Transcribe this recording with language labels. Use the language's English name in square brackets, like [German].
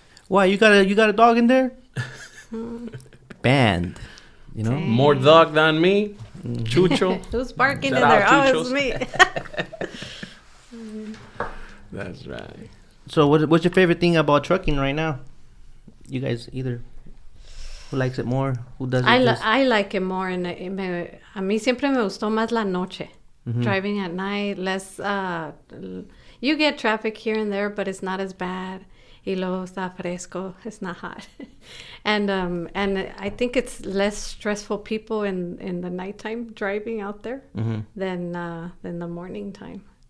[English] Why you got a dog in there? Banned. More dog than me. Chucho. Who's barking Shout in there? out, Oh, it's me. That's right. So what's your favorite thing about trucking right now? You guys either. Who likes it more? Who does it? I like it more. [Spanish] A mí siempre me gustó más la noche. [English] Driving at night, less. You get traffic here and there, but it's not as bad. [Spanish] Y luego está fresco. [English] It's not hot. And I think it's less stressful people in the nighttime driving out there than the morning time.